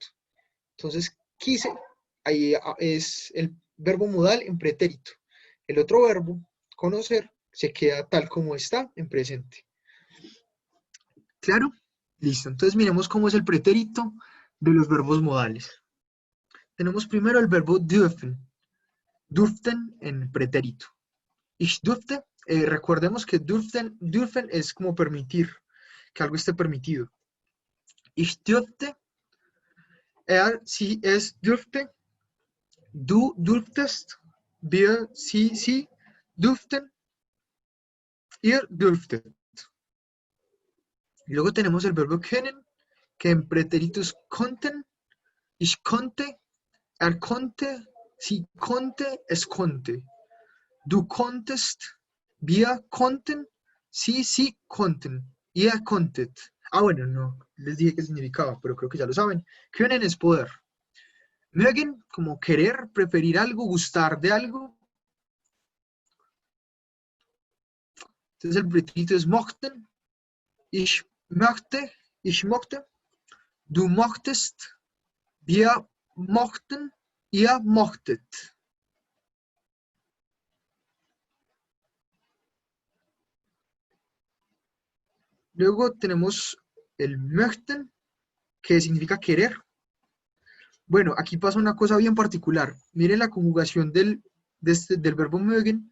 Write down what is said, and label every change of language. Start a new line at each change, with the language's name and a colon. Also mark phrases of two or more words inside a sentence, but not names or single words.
Spanish: Entonces, quise, ahí es el verbo modal en pretérito. El otro verbo, conocer, se queda tal como está en presente. ¿Claro? Listo. Entonces, miremos cómo es el pretérito de los verbos modales. Tenemos primero el verbo dürfen. Dürfen en pretérito.
German: Ich dürfte,
Spanish: recordemos que dürfen es como permitir, que algo esté permitido.
German: Ich dürfte, sie, es dürfte, du dürftest, wir, sie dürften, ihr dürftet.
Spanish: Y luego tenemos el verbo können, que en pretéritos konnten,
German: ich konnte, konnte, sie konnte, es konnte. Du konntest, wir konnten, sie konnten, ihr konntet.
Spanish: Ah, bueno, no les dije qué significaba, pero creo que ya lo saben. Können es poder. Mögen, como querer, preferir algo, gustar de algo. Entonces el pretérito es mochten.
German: Ich möchte, ich mochte. Du mochtest, wir mochten, ihr mochtet.
Spanish: Luego tenemos el möchten, que significa querer. Bueno, aquí pasa una cosa bien particular. Miren la conjugación del verbo mögen.